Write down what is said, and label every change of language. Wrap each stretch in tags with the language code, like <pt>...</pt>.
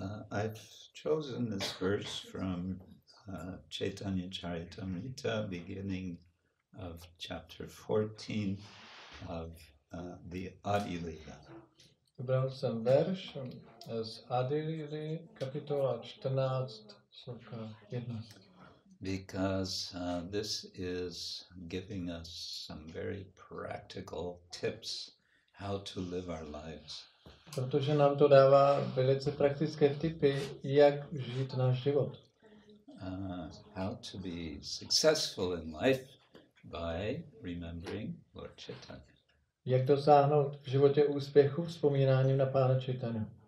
<en>I've chosen this verse from Chaitanya Charitamrita, beginning of chapter 14 of the Adi Lila.</en> <cs>Vybral jsem verš z Adi Lily, kapitola 14, sloka 1.</cs> <en>Because this is giving us some very practical tips how to live our lives.</en> <cs>Protože nám to dává velice praktické tipy, jak žít náš život.</cs> <en>How to be successful in life by remembering Lord Chaitanya.</en> <cs>Jak dosáhnout v životě úspěchu vzpomínáním na Pána Chaitanya.</cs>